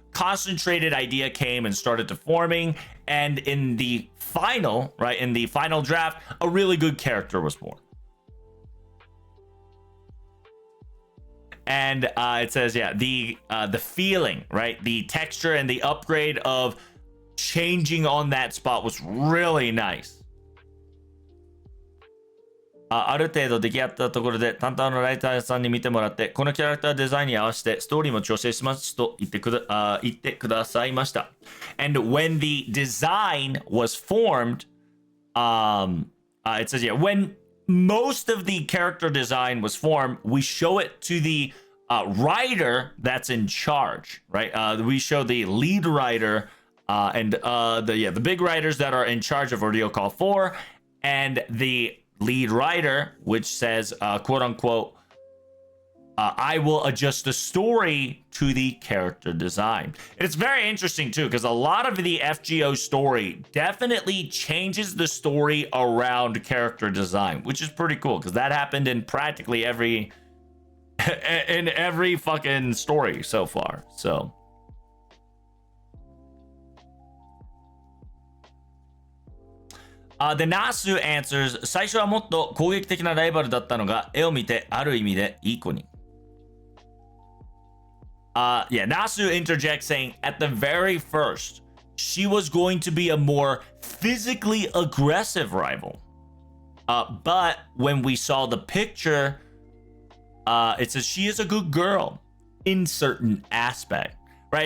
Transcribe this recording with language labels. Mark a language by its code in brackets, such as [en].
[en] concentrated idea came and started to forming, and in the final, right, in the final draft, a really good character was born. And it says, yeah, the feeling, right, the texture and the upgrade of changing on that spot was really nice. [ja] ある程度出来上がったところで担当のライターさんに見てもらって、このキャラクターデザインに合わせてストーリーも調整しますと言ってくださいました。 [en] And when the design was formed, it says, yeah, when most of the character design was formed, we show it to the writer that's in charge, right? We show the lead writer and the big writers that are in charge of Ordeal Call 4, and the lead writer, which says, quote unquote, I will adjust the story to the character design. And it's very interesting too, because a lot of the FGO story definitely changes the story around character design, which is pretty cool, because that happened in practically every fucking story so far. So the Nasu answers, [ja] 最初はもっと攻撃的なライバルだったのが、絵を見てある意味でいい子に。 [en] Yeah, Nasu interjects saying, at the very first, she was going to be a more physically aggressive rival. But when we saw the picture, it says she is a good girl in certain aspect, right?